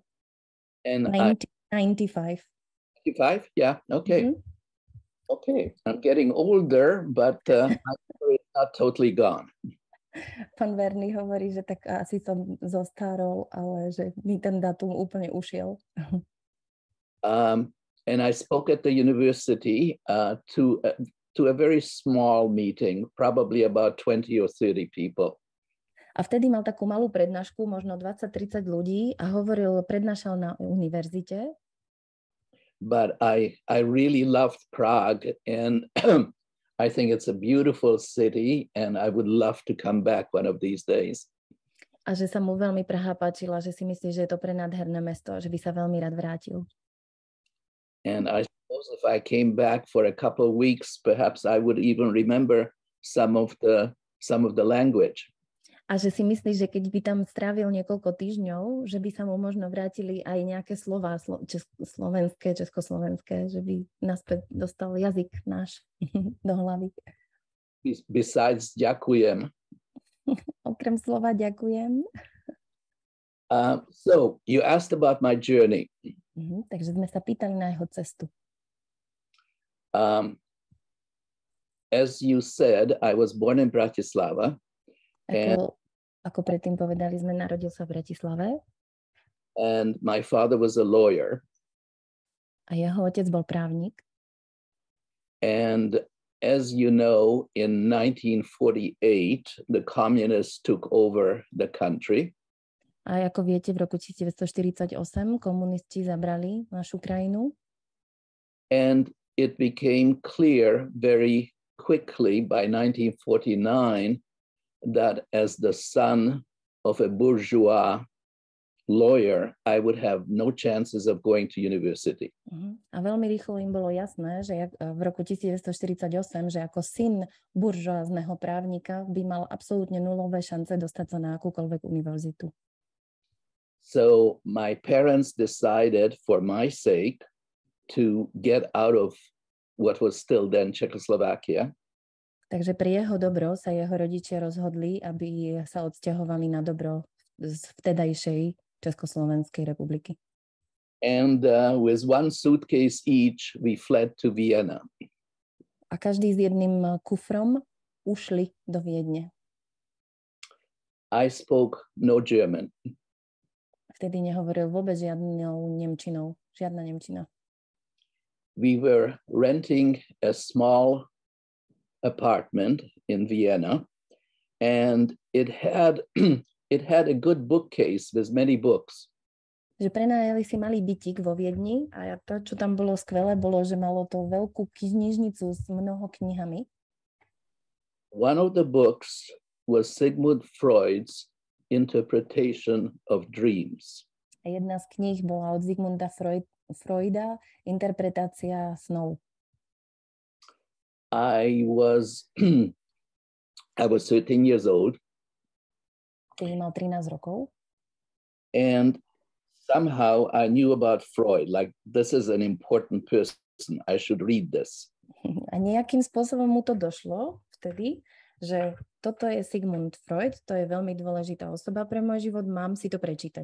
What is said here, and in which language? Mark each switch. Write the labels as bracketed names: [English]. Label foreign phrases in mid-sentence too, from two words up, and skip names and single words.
[English] And 95. 95? Yeah, okay. Okay, I'm getting older, but I'm not totally gone. [Slovak] Pán Verny hovorí, že tak asi som zostarol, ale že mi ten dátum úplne ušiel. [English] And I spoke at the university to a very small meeting, probably about 20 or 30 people. [Slovak] A vtedy mal takú malú prednášku, možno 20-30 ľudí a prednášal na univerzite. [English] But I really loved Prague and I think it's a beautiful city and I would love to come back one of these days. [Slovak] A že sa mu veľmi Praha páčila, že si myslí, že je to prenádherné mesto, že by sa veľmi rád vrátil. [English] And I suppose if I came back for a couple of weeks, perhaps I would even remember some of the language. [Slovak] A že si myslíš, že keď by tam strávil niekoľko týždňov, že by sa mu možno vrátili aj nejaké slová československé, že by naspäť dostal jazyk náš do hlavy. [English] Besides ďakujem. [Slovak] Okrem slova ďakujem. [English] So you asked about my journey. [Slovak] Takže sme sa pýtali na jeho cestu. [English] As you said, I was born in Bratislava. [Slovak] Ako predtým povedali sme, narodil sa v Bratislave. [English] And my father was a lawyer. [Slovak] A jeho otec bol právnik. [English] And as you know, in 1948, the communists took over the country. [Slovak] A ako viete, v roku 1948 komunisti zabrali našu krajinu. [English] And it became clear very quickly by 1949 that as the son of a bourgeois lawyer, I would have no chances of going to university. [Slovak] A veľmi rýchlo im bolo jasné, že v roku 1948, že ako syn buržoázneho právnika by mal absolútne nulové šance dostať sa na akúkoľvek univerzitu. [English] So my parents decided for my sake to get out of what was still then Czechoslovakia. [Slovak] Takže pre jeho dobro sa jeho rodičia rozhodli, aby sa odsťahovali na dobro z vtedajšej Československej republiky. [English] And with one suitcase each, we fled to Vienna. [Slovak] A každý s jedným kufrom ušli do Viedne. [English] I spoke no German. [Slovak] Vtedy nehovoril vôbec žiadnou nemčinou, žiadna nemčina. [English] We were renting a small apartment in Vienna, and it had a good bookcase with many books. [Slovak] Že prenajali si malý bytík vo Viedni a to, čo tam bolo skvelé, bolo, že malo to veľkú knižnicu s mnoho knihami. [English] One of the books was Sigmund Freud's interpretation of dreams. [Slovak] A jedna z kníh bola od Sigmunda Freuda, interpretácia snov. [English] I was 13 years old. [Slovak] Keď mal 13 rokov. [English] And somehow I knew about Freud, like this is an important person, I should read this. [Slovak] A nejakým spôsobom mu to došlo vtedy, že toto je Sigmund Freud, to je veľmi dôležitá osoba pre môj život, mám si to prečítať.